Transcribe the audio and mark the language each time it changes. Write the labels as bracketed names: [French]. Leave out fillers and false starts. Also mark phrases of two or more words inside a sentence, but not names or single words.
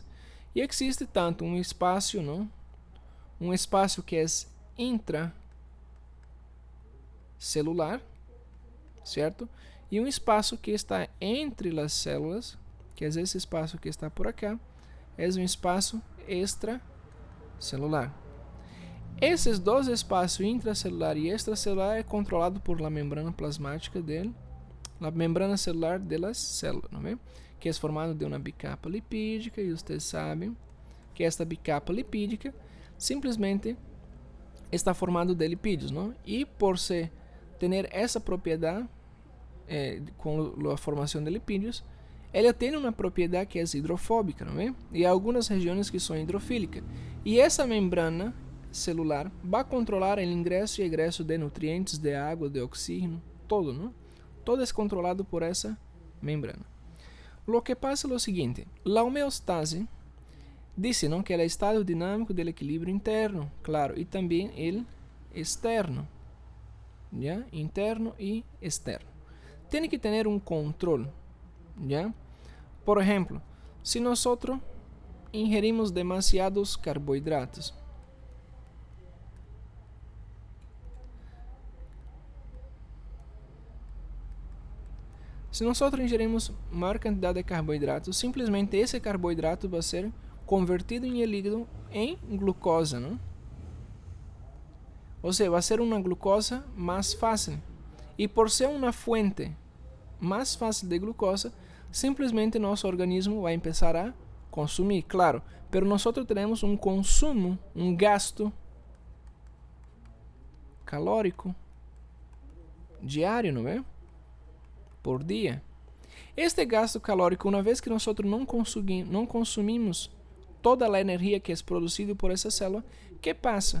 [Spanish] Y existe tanto un espacio, ¿no? Un espacio que es intracelular, ¿cierto? Y un espacio que está entre las células, que es ese espacio que está por acá, es un espacio extracelular. [Portuguese] Esses dois espaços intracelular e extracelular é controlado por [Spanish] la membrana plasmática la membrana celular de las células, ¿no ve? [Portuguese] Que é formado de uma bicapa lipídica, e vocês sabem que esta bicapa lipídica simplesmente está formado de lipídios, ¿no? E por ter essa propriedade com a formação de lipídios, ela tem uma propriedade que é hidrofóbica, ¿no ve? E há algumas regiões que são hidrofílicas. E essa [Spanish] membrana celular va a controlar el ingreso y egreso de nutrientes, de agua, de oxígeno, todo, ¿no? Todo es controlado por esa membrana. Lo que pasa es lo siguiente, la homeostase dice, ¿no? Que el estado dinámico del equilibrio interno, claro, y también el externo, ¿ya? Interno y externo. Tiene que tener un control, ¿ya? Por ejemplo, si nosotros ingerimos demasiados carbohidratos, [Portuguese] se nosotros ingerimos maior quantidade de carboidratos, simplesmente esse carboidrato vai ser convertido em [Spanish] el hígado [Portuguese] em glucosa, não? Ou seja, vai ser uma glucosa mais fácil. E por ser uma fuente mais fácil de glucosa, simplesmente nosso organismo vai começar a consumir, claro. [Spanish] Pero nosotros [Portuguese] temos um consumo, um gasto calórico diário, não é? Por dia. Este gasto calórico, uma vez que nós não consumimos toda a energia que é produzida por essa célula, que passa?